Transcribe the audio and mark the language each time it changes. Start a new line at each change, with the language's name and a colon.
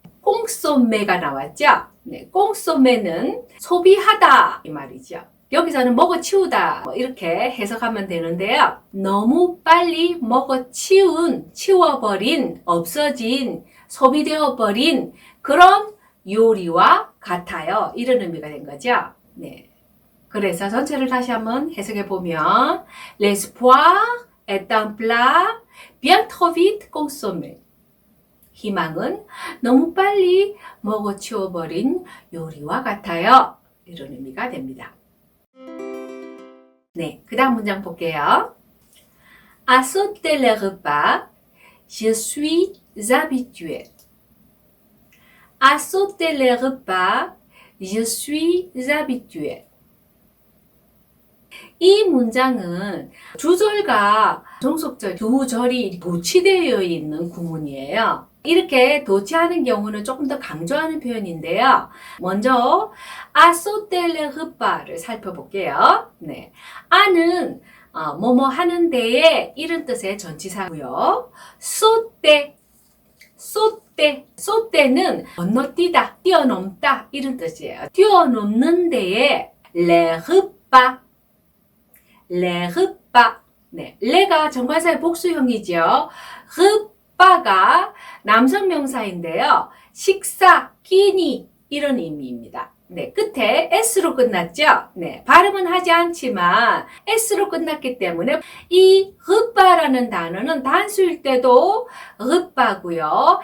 Korean: consommé가 나왔죠. 네, consommé는 소비하다 이 말이죠. 여기서는 먹어치우다 이렇게 해석하면 되는데요. 너무 빨리 치워버린, 없어진, 소비되어버린 그런 요리와 같아요. 이런 의미가 된 거죠. 네. 그래서 전체를 다시 한번 해석해 보면
French: l'espoir est un plat bien trop vite consommé.
Korean: 희망은 너무 빨리 먹어치워버린 요리와 같아요. 이런 의미가 됩니다. 네, 그 다음 문장 볼게요.
French: À sauter les repas, je suis habitué. À sauter les repas, Je suis habitué.
Korean: 이 문장은 주절과 종속절 두 절이 도치되어 있는 구문이에요. 이렇게 도치하는 경우는 조금 더 강조하는 표현인데요. 먼저
French: à sauter le repas
Korean: 를 살펴볼게요. 네, 아는 뭐뭐 하는 데에 이런 뜻의 전치사고요. sauter, sauter, sauter는 건너뛰다, 뛰어넘다 이런 뜻이에요. 뛰어넘는 데에
French: le repas, les repas.
Korean: 네, 레가 정관사의 복수형이죠. repas 남성 명사인데요. 식사, 끼니 이런 의미입니다. 네, 끝에 s로 끝났죠. 네, 발음은 하지 않지만 s로 끝났기 때문에 이 repas라는 단어는 단수일 때도 repas고요.